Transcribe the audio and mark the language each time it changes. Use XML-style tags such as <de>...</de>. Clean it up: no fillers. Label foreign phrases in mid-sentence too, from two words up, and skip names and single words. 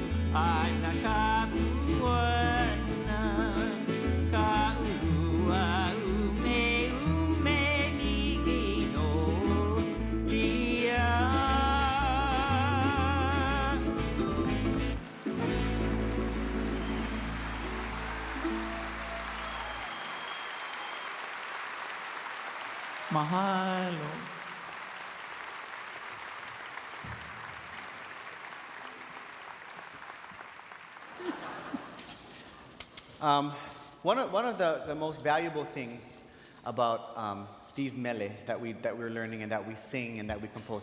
<haw>Ai na ka puana ka ua ume ni no ia. Mahalo.</haw> <en>One of the most valuable things about these mele that we're learning and that we sing and that we compose.</en>